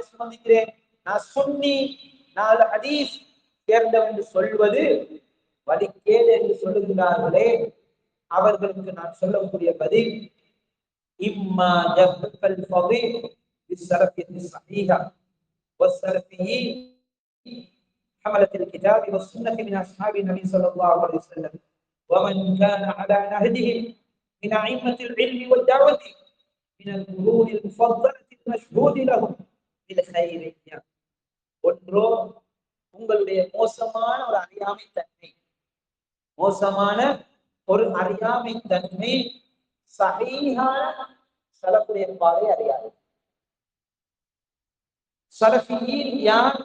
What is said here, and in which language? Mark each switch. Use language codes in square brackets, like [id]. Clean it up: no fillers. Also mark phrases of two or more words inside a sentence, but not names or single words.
[ta] சுமந்திருக்கிறேன், நான் சுன்னி, நான் ஹதீஸ் சேர்ந்தவன் என்று சொல்வது வலிக்கேடு என்று சொல்லுகிறார்களே, அவர்களுக்கு நான் சொல்லக்கூடிய பதில், [ar] إما جهل فاضح بالسلفية صحيحة والسلفيين حملة الكتاب والسنة من أصحاب النبي صلى الله عليه وسلم ومن كان على نهجهم من أئمة العلم والدعوة من القرون المفضلة المشهود لهم بالخيرية. [ta] ஒன்றோ உங்களுடைய மோசமான ஒரு அறியாமை தன்மை, மோசமான ஒரு அறியாமை தன்மை சஹீஹான சலஃபுடைய பாதை அறியாது. சலஃபியீன் யார்?